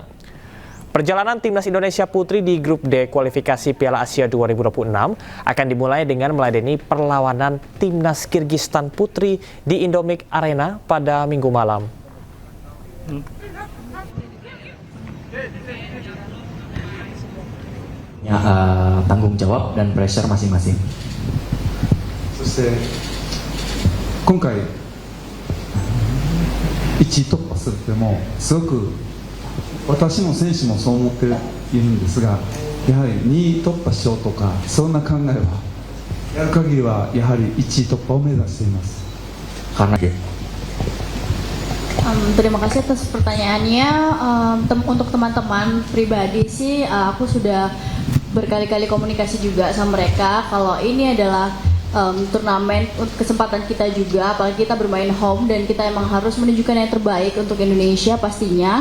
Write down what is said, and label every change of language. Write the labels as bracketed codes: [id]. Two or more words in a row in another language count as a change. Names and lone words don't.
[id] Perjalanan timnas Indonesia Putri di grup D kualifikasi Piala Asia 2026 akan dimulai dengan meladeni perlawanan timnas Kirgistan Putri di Indomilk Arena pada Minggu malam. Tanggung jawab dan pressure masing-masing. [ja] そして今回1位突破するってもすごく私も選手もそう思っているんですが、やはり2位突破しようとかそんな考えはやる限りはやはり1位突破を目指しています。 [id] Karena Terima kasih atas pertanyaannya. Untuk teman-teman pribadi sih, aku sudah berkali-kali komunikasi juga sama mereka kalau ini adalah turnamen kesempatan kita juga, apalagi kita bermain home dan kita emang harus menunjukkan yang terbaik untuk Indonesia pastinya.